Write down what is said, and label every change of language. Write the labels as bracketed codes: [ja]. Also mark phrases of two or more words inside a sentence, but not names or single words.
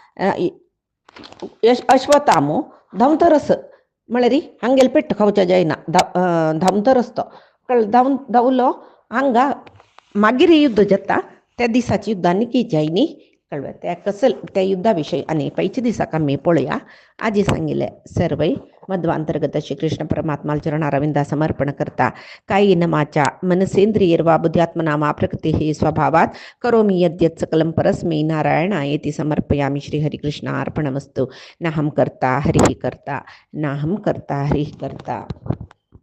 [kok] अश्वत्थाम धांवतरस म्हळ्यार हांगेल पेट्ट खावचें जायना धांवतरस तो धांवलो हांगा मागीर युद्ध जाता त्या दिसाची युद्धांनी की जायनी कळ्ळें त्या कसल त्या युद्धा विशयी आनी पयच्या दिसाक आमी पळोवया आजी सांगिल्लें सर्वय मध्वांतर्गत श्री कृष्ण परमात्मा चरणारविंदा समर्पण करता [sa] कायेन वाचा मनसेंद्रियैर्वा बुद्ध्यात्मना वा प्रकृतिः स्वभावात् करोमि यद्यत् सकलं परस्मै नारायणायेति समर्पयामि श्री हरिकृष्णार्पणमस्तु नाहं कर्ता हरिः कर्ता नाहं कर्ता हरिः कर्ता।